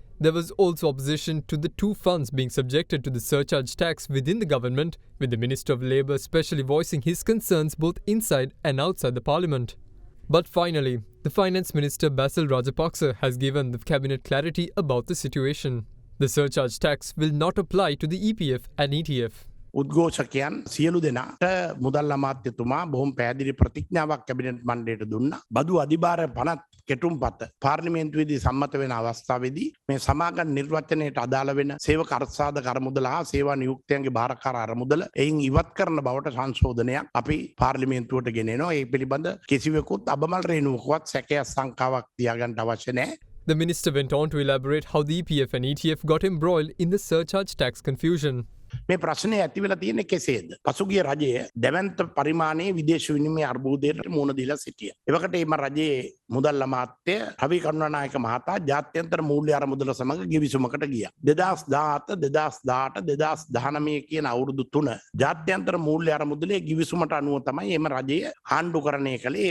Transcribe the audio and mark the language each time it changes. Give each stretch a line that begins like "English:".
English: There was also opposition to the two funds being subjected to the surcharge tax within the government, with the Minister of Labour specially voicing his concerns both inside and outside the Parliament. But finally, the Finance Minister Basil Rajapaksa has given the Cabinet clarity about the situation. The surcharge tax will not apply to the EPF and ETF.
Sinhala: උද්ඝෝෂකයන් සියලු දෙනාට මුදල් අමාත්‍යතුමා බොහොම පැහැදිලි ප්‍රතිඥාවක් cabinet මණ්ඩලයට දුන්නා. බදු අධිභාර 50 කෙටුම්පත පාර්ලිමේන්තුවේදී සම්මත වෙන අවස්ථාවේදී මේ සමාගම් නිර්වචනයට අදාළ වෙන සේවක අර්ථසාධක අරමුදල හා සේවා නියුක්තයන්ගේ භාරකාර අරමුදල එයින් ඉවත් කරන බවට සංශෝධනයක් අපි පාර්ලිමේන්තුවට ගෙනෙනවා. ඒ පිළිබඳ කිසිවෙකුත් අබමල් රේණුවකවත් සැකයක් සංකාවක් තියාගන්න අවශ්‍ය නැහැ.
English: The minister went on to elaborate how the EPF and ETF got embroiled in the surcharge tax confusion.
Sinhala: මේ ප්‍රශ්නය ඇති වෙලා තියෙන්නේ කෙසේද? පසුගිය රජය දැවැන්ත පරිමාණයේ විදේශ විනිමය අර්බුදයට මුහුණ දීලා සිටියා. එවකට එම රජයේ මුදල් අමාත්‍ය රවි කරුණානායක මහතා ජාත්‍යන්තර මූල්‍ය අරමුදල සමග ගිවිසුමකට ගියා. 2017 2018 2019 කියන අවුරුදු 3 ජාත්‍යන්තර මූල්‍ය අරමුදලේ ගිවිසුමට අනුව තමයි එම රජය ආණ්ඩුකරණය කළේ.